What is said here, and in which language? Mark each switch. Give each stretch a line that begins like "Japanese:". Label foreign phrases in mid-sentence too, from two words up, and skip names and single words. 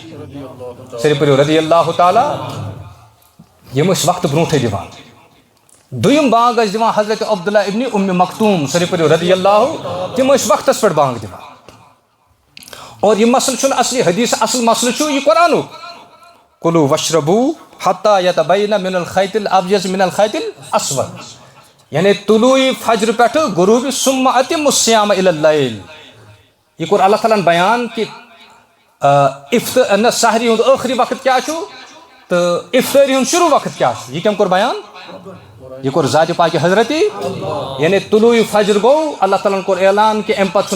Kashmiri: سٲری پٔرِو
Arabic: رضی اللہ
Kashmiri: تعالیٰ یِم ٲسۍ وقتہٕ برونٛٹھٕے دِوان دویم بانگ ٲسۍ دِوان حضرت عبداللہ ابن ام مختوم سٲری پٔرِو
Arabic: رضی اللہ
Kashmiri: تِم ٲسۍ وقتس پٮ۪ٹھ بانگ دِوان اور یہ مسئلہ چھُنہٕ اصلی حدیث اصل مسئلہ چھُ یہ قرآنُک
Arabic: کُلوٗ وشربوٗ حتیٰ یتبینَ من الخیط الابیض من الخیط الاسود
Kashmiri: یعنی طلوع فجر پٮ۪ٹھٕ غروٗبِ
Arabic: ثم اتموا الصیام الی اللیل
Kashmiri: یہ کوٚر اللہ تعالیٰ ہن بیان کہ سحری ہُنٛد ٲخری وقت کیٛاہ چھُ تہٕ افطٲری ہُنٛد شروع وقت کیٛاہ چھُ یہ کٔمۍ کوٚر بیان یہ کوٚر ذاتِ پاکہِ حضرتی یعنی طلوع فجر گوٚو اللہ تعالیٰ ہن کوٚر اعلان کہ اَمہِ پتہٕ چھُنہٕ